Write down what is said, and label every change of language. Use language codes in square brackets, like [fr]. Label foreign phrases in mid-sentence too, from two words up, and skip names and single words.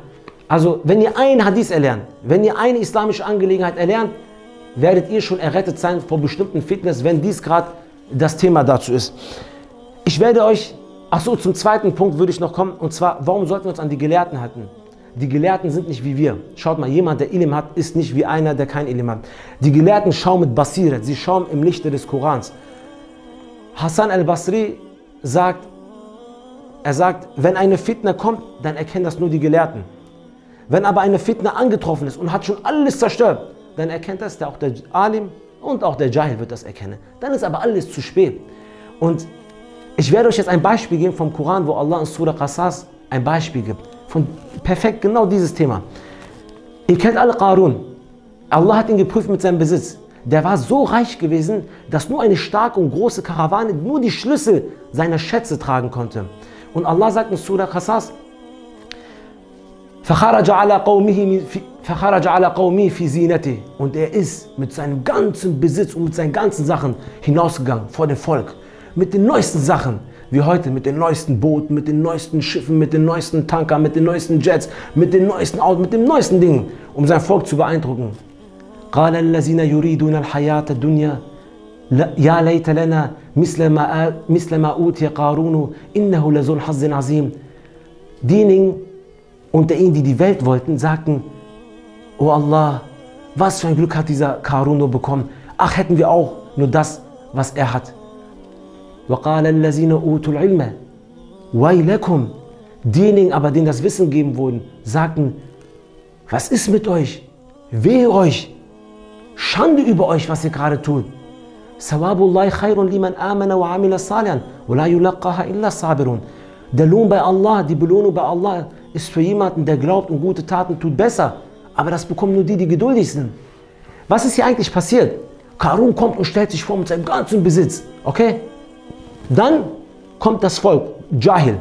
[de] Also, wenn ihr einen Hadith erlernt, wenn ihr eine islamische Angelegenheit erlernt, werdet ihr schon errettet sein vor bestimmten Fitness, wenn dies gerade das Thema dazu ist. Ich werde euch, zum zweiten Punkt würde ich noch kommen, und zwar, warum sollten wir uns an die Gelehrten halten? Die Gelehrten sind nicht wie wir. Schaut mal, jemand, der Ilm hat, ist nicht wie einer, der kein Ilm hat. Die Gelehrten schauen mit Basiret, sie schauen im Lichte des Korans. Hassan al-Basri sagt, wenn eine Fitna kommt, dann erkennen das nur die Gelehrten. Wenn aber eine Fitna angetroffen ist und hat schon alles zerstört, dann erkennt das auch der Alim und auch der Jahil wird das erkennen. Dann ist aber alles zu spät. Und ich werde euch jetzt ein Beispiel geben vom Koran, wo Allah in Surah Qasas ein Beispiel gibt. Von perfekt genau dieses Thema. Ihr kennt alle Qarun. Allah hat ihn geprüft mit seinem Besitz. Der war so reich gewesen, dass nur eine starke und große Karawane nur die Schlüssel seiner Schätze tragen konnte. Und Allah sagt in Surah Qasas, [ar] فَخَرَجَ عَلَى قَوْمِهِ فِي زِينَتِهِ. [de] Und er ist mit seinem ganzen Besitz und mit seinen ganzen Sachen hinausgegangen vor dem Volk. Mit den neuesten Sachen, wie heute, mit den neuesten Booten, mit den neuesten Schiffen, mit den neuesten Tankern, mit den neuesten Jets, mit den neuesten Autos, mit den neuesten Dingen, um sein Volk zu beeindrucken. [ar] قَالَ الَّذِينَ يُرِيدُونَ الْحَيَاةَ الدُّنْيَا يَا لَيْتَ لَنَا مِثْلَ مَا أُوتِيَ قَارُونُ إِنَّهُ لَذُو حَظٍّ عَظِيمٍ. [de] Diejenigen unter ihnen, die die Welt wollten, sagten, oh Allah, was für ein Glück hat dieser Qarun nur bekommen. Ach, hätten wir auch nur das, was er hat. [ar] وَقَالَ الَّذِينَ أُوتُوا الْعِلْمَ وَيْلَكُمْ. [de] Diejenigen aber, denen das Wissen gegeben wurde, sagten, was ist mit euch? Wehe euch! Schande über euch, was ihr gerade tut. [ar] ثواب الله خير لمن آمن وعمل صالحا ولا يلقاها إلا صابرون. [de] Der Lohn bei Allah, die Belohnung bei Allah ist für jemanden, der glaubt und gute Taten tut, besser. Aber das bekommen nur die, die geduldig sind. Was ist hier eigentlich passiert? Qarun kommt und stellt sich vor mit seinem ganzen Besitz. Okay? Dann kommt das Volk, Jahil.